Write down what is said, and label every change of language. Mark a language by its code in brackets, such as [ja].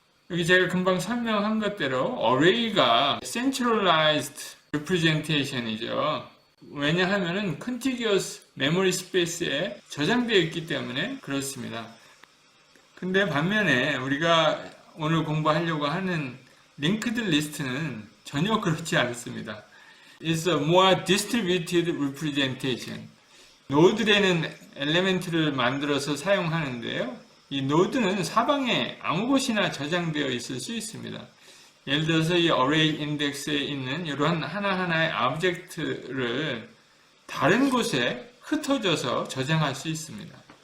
[ko] 여기 제가 금방 설명한 것대로 array가 centralized representation이죠. 왜냐하면은 contiguous memory space에 저장되어 있기 때문에 그렇습니다. 근데 반면에 우리가 오늘 공부하려고 하는 linked list는 전혀 그렇지 않습니다. [en] It's a more distributed representation. [ko] 노드라는 엘리멘트를 만들어서 사용하는데요. 이 노드는 사방에 아무 곳이나 저장되어 있을 수 있습니다. 예를 들어서 이 어레이 인덱스에 있는 이러한 하나하나의 오브젝트를 다른 곳에 흩어져서 저장할 수 있습니다.